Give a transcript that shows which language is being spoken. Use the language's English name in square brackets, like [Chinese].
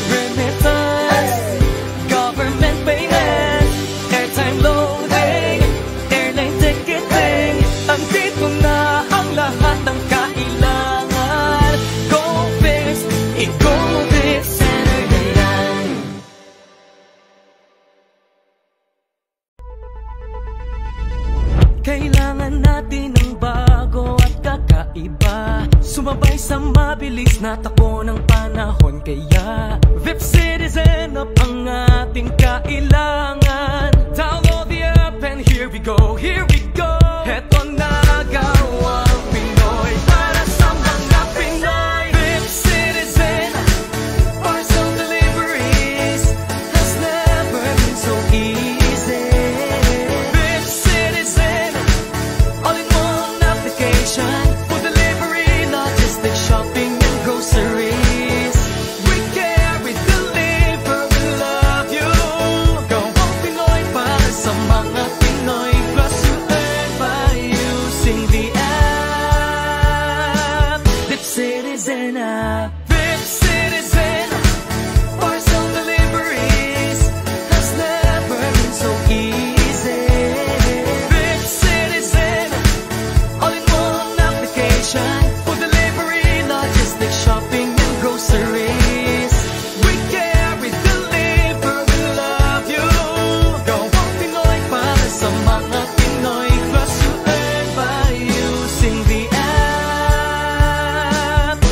[English] Remittance, government payments, airtime loading, airline ticketing. [Filipino] Andito na ang lahat ng kailangan. GoFix, i-GoFix center na yan. Kailangan natin ng bago at kakaiba, sumabay sa mabilis na takbo ng panahon. Kaya VIP Citizen Up ang ating kailangan. [English] Download the app and here we go, here we go. [Filipino] Eto na gawang Pinoy para sa mga Pinoy. [English] VIP Citizen, parcel deliveries has never been so easy. VIP Citizen, all-in-one application for delivery, logistics, shopping, and groceries. We care, we deliver, we love you. [Filipino] Gawang Pinoy para sa mga Pinoy. [English] Plus you earn by using the app. VIP Citizen app. VIP Citizen, parcel deliveries has never been so easy. VIP Citizen, all-in-one application for delivery, logistics, shopping, and groceries. We care, we deliver, we love you. [Filipino] Gawang Pinoy para sa mga Pinoy. [English] Plus you earn by using the app.